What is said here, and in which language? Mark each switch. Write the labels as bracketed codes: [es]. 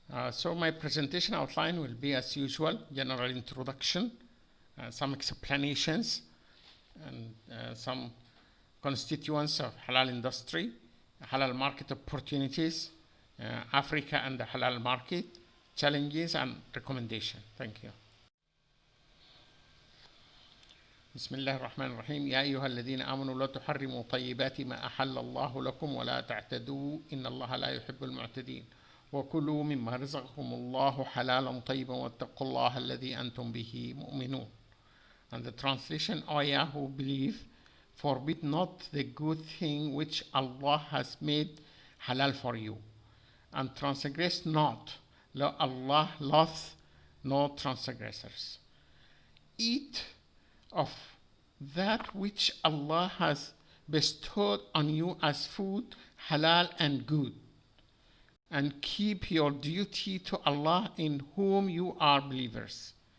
[en] So my presentation outline will be as usual, general introduction, some explanations, and some constituents of halal industry, halal market opportunities, Africa and the halal market, challenges and recommendation. Thank you. [ar] بسم الله الرحمن الرحيم. يا أيها الذين آمنوا لا تحرموا طيبات ما أحل الله لكم ولا تعتدوا إن الله لا يحب المعتدين وكلوا مما رزقكم الله حلالا طيبا واتقوا الله الذي أنتم به مؤمنون. [en] And the translation, O ye who believe, forbid not the good thing which Allah has made halal for you, and transgress not, Allah loveth no transgressors. Eat of that which Allah has bestowed on you as food, halal and good, and keep your duty to Allah in whom you are believers.